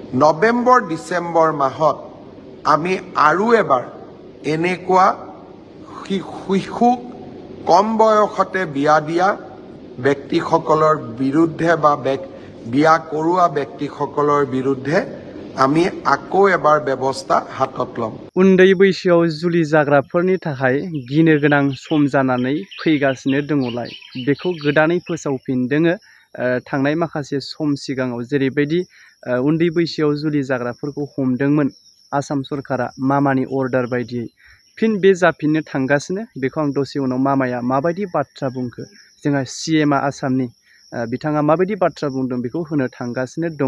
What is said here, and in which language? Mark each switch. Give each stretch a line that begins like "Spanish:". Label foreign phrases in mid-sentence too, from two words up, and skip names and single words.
Assamese: নৱেম্বৰ ডিচেম্বৰ মাহত আমি আৰু এবাৰ এনেকুৱা শিশুক কম বয়সতে বিয়া দিয়া ব্যক্তিসকলৰ বিৰুদ্ধে বা বিয়া কৰোৱা ব্যক্তিসকলৰ বিৰুদ্ধে আমি আকৌ এবাৰ ব্যৱস্থা হাতত ল'ম।
Bodo: उन्दै बैसोआव जुलि जाग्राफोरनि थाखाय गिनो गोनां सम जानानै फैगासिनो दङलाय बेखौ गोदानै फोसावफिनदोङो थांनाय माखासे सम सिगाङाव जेरैबायदि उन्दै बैसोआव जुलि जाग्राफोरखौ हमदोंमोन आसाम सरकारा मामानि अर्डार बायदियै फिन बे जाफिननो थांगासिनो बेखौ आं दसे उनाव मामाया माबायदि बाथ्रा बुंखो जोंहा सीएमआ आसामनि बिथाङा माबायदि बाथ्रा बुंदों बेखौ होनो थांगासिनो दङ।